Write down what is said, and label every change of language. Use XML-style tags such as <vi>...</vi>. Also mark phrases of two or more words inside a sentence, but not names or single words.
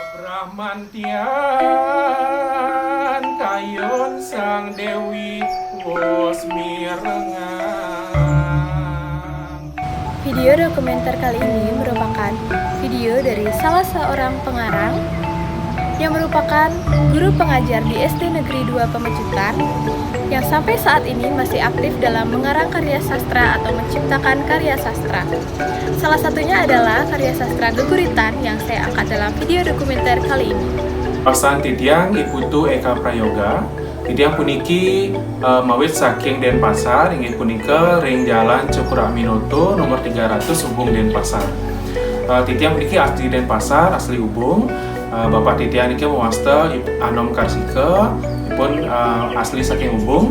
<ban>Ramantian kayon sang Dewi wos mirengang.</ban> <id>Video dokumenter kali ini merupakan video dari salah seorang pengarang yang merupakan guru pengajar di SD Negeri 2 Pemecutan yang sampai saat ini masih aktif dalam mengarang karya sastra atau menciptakan karya sastra. Salah satunya adalah karya sastra Geguritan yang saya angkat dalam video dokumenter kali ini.</id> <ban>Pasan titiang Iputu Eka Prayoga, titiang puniki mawit saking Denpasar, inggih punika ring jalan Cukuraminoto nomor 300 Ubung Denpasar. Titiang puniki asli Denpasar, asli Ubung. Bapak titiang niki mewasta Anom Karsike, ipun asli saking Ubung.</ban>